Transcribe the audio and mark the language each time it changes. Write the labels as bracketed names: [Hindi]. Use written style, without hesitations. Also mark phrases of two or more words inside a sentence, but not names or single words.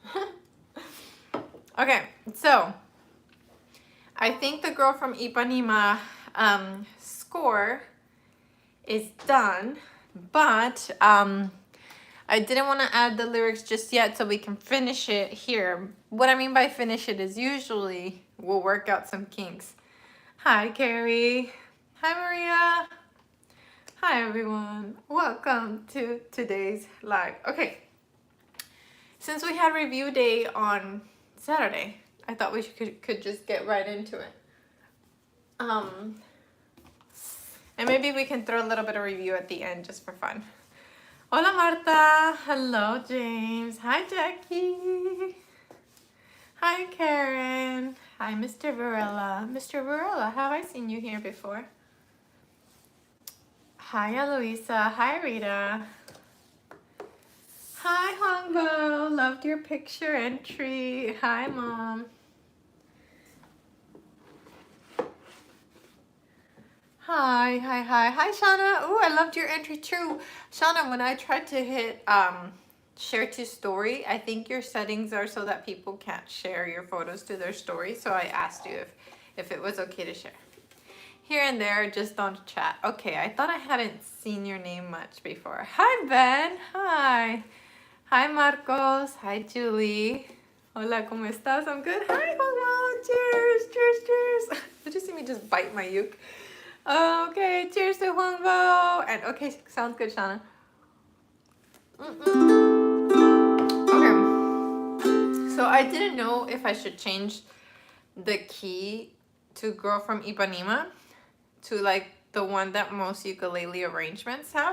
[English] Okay, so I think the girl from Ipanema score is done, but I didn't want to add the lyrics just yet so we can finish it here. What I mean by finish it is usually we'll work out some kinks. Hi, Carrie. Hi, Maria. Hi, everyone. Welcome to today's live. Okay, since we had review day on Saturday, I thought we could just get right into it. And maybe we can throw a little bit of review at the end just for fun. Hola, Marta. Hello, James. Hi, Jackie. Hi, Karen. Hi, Mr. Varela. Mr. Varela, have I seen you here before? Hi, Eloisa. Hi, Rita. Hi, Hongbo. Loved your picture entry. Hi, Mom. Hi, Shauna. Ooh, I loved your entry too. Shauna, when I tried to hit share to story, I think your settings are so that people can't share your photos to their story. So I asked you if it was okay to share. Here and there, just don't chat. Okay, I thought I hadn't seen your name much before. Hi, Ben. Hi. Hi, Marcos. Hi, Julie. [Spanish] Hola, ¿cómo estás? [English] I'm good. Hi, hello. Cheers, cheers, cheers. Did you see me just bite my uke? Okay, cheers to Huangbo. And okay, sounds good, Shauna. Okay, so I didn't know if I should change the key to Girl from Ipanema to like the one that most ukulele arrangements have.